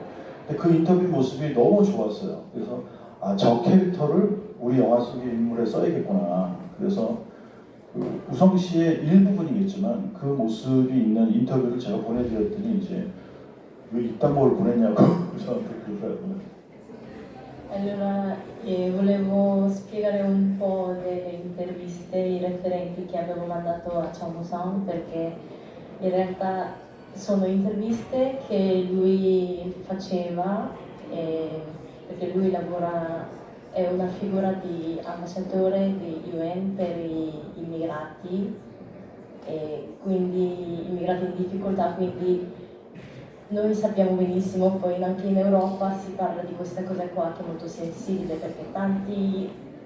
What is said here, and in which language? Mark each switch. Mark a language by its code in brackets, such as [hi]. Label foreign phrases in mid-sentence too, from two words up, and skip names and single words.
[ko] 근데 그 인터뷰 모습이 너무 좋았어요. 그래서 저 캐릭터를 우리 영화 속의 인물에 써야겠구나. 그래서 우성 씨의 일부분이겠지만 그 모습이 있는 인터뷰를 제가 보내드렸더니 이제 왜 이딴 걸 보냈냐고 저한테 그러더라고요. [it] Allora, volevo spiegare un po' delle interviste, i referenti che avevo mandato a Chao Musang perché in realtà sono interviste che lui faceva perché lui è una figura di ambasciatore di UN per gli immigrati e quindi immigrati in difficoltà, quindi noi sappiamo benissimo, poi anche in Europa si parla di questa cosa qua che è molto sensibile perché tanti